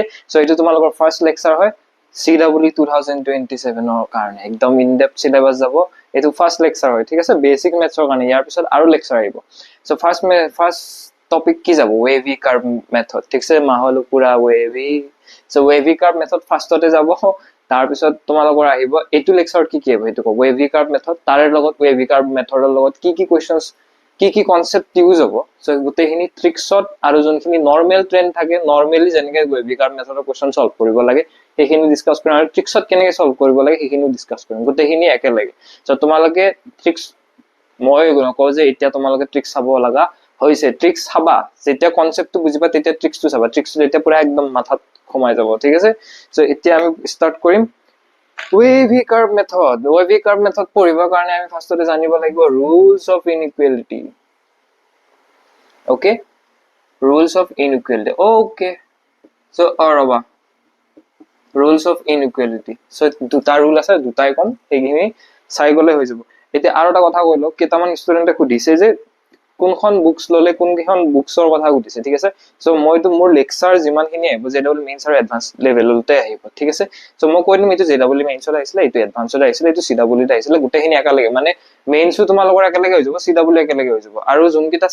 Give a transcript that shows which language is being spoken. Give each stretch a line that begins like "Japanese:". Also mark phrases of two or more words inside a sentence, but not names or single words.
Assamese: So এইটো তোমালোকৰ
English: first lecture
Assamese: হয় CW 2027 ৰ কাৰণে একদম
English: in depth syllabus
Assamese: jabo. Etu
English: first lecture
Assamese: hoy. ঠিক আছে
English: basic maths
Assamese: ৰ কাৰণে যাৰ পিছত আৰু lecture আহিব.
English: So first topic
Assamese: কি যাব
English: wavy curve method.
Assamese: ঠিক আছে মানে হ'ল পুৰা wavy.
English: So wavy curve method first
Assamese: ত যাব. তাৰ পিছত তোমালোকৰ আহিব এটু লেকচাৰত কি কি হ'ব এটু কো
English: wavy curve method
Assamese: তাৰে লগত
English: wavy curve method
Assamese: লগত কি কোৱেশ্চনছ কি
English: concept use
Assamese: হ'ব সো গুটেখিনি ট্ৰিক্সত আৰু যোনখিনি
English: normal trend
Assamese: থাকে নরমালি যেনেকৈ
English: wavy curve method question
Assamese: সলভ কৰিব লাগে সেইখিনি ডিসকাস কৰিম আৰু ট্ৰিক্সত কেনেকৈ সলভ কৰিব লাগে সেইখিনি ডিসকাস কৰিম গুটেখিনি একেলগে সো তোমালোকে ট্ৰিক্স মই নকওঁ যে এতিয়া তোমালোকে ট্ৰিক্স চাব লাগা হৈছে ট্ৰিক্স চাবা যেতিয়া কনসেপ্টটো বুজিবা তেতিয়া ট্ৰিক্সটো চাবা ট্ৰিক্সটো যেতিয়া পুৰা একদম মাথাত কমাই যাব ঠিক আছে সো এতিয়া আমি স্টার্ট কৰিম
English: wavy curve method
Assamese: পঢ়িবৰ কাৰণে আমি ফাৰ্ষ্টতে জানিব লাগিব
English: rules of inequality okay rules of inequality okay so
Assamese: ৰবা
English: rules of inequality so
Assamese: দুটা rule আছে দুটাই কম এইখিনি চাই গলে হৈ যাব এতিয়া আৰু এটা কথা কইলো কেটামান ষ্টুডেন্টে খুদিছে যে কোনখন বুকস ললে কোনখন বুকসৰ কথা খুদিছে ঠিক আছে সো মইতো মোৰ লেকচাৰ যিমানখিনি আহিব জেডব্লিউ মেইনছ আৰু
English: advance level
Assamese: আহিব ঠিক আছে সো মই কৈদিম এটো জেডব্লিউ মেইনছত আহিছিল এটো এডভান্সত আহিছিল এটো সিডব্লিউত আহিছিল গুটেখিনি একালগে মানে মেইনছটো তোমালোকৰ একালগে হৈ যাব সিডব্লিউ একালগে হৈ যাব আৰু যোনকিটা